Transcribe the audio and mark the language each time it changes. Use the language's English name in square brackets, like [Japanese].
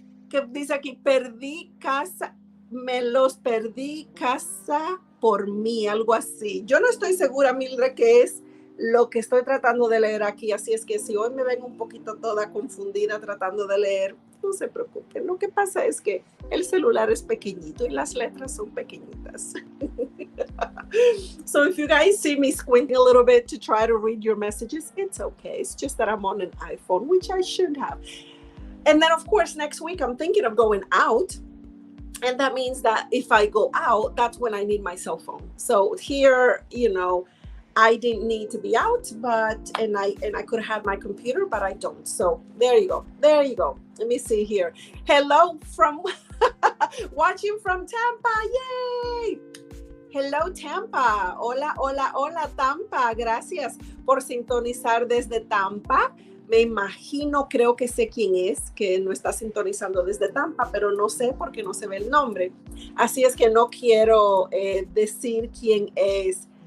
[Spanish] ¿Qué dice aquí? Perdí casa. Me los perdí casa por mí, algo así. Yo no estoy segura, Mildred, qué es lo que estoy tratando de leer aquí, así es que si hoy me ven un poquito toda confundida tratando de leer, no se preocupen. Lo que pasa es que el celular es pequeñito y las letras son pequeñitas. [English] So if you guys see me squinting a little bit to try to read your messages, it's okay. It's just that I'm on an iPhone, which I shouldn't have. And then, of course, next week I'm thinking of going out. And that means that if I go out, that's when I need my cell phone. So here, you know, I didn't need to be out, and I could have had my computer, but I don't. So there you go. There you go. Let me see here. Hello from watching from Tampa. Yay! Hello, Tampa. [Spanish] Hola, hola, hola, Tampa. Gracias por sintonizar desde Tampa. Me imagino, creo que sé quién es, que no está sintonizando desde Tampa, pero no sé porque no se ve el nombre. Así es que no quiero decir quién es.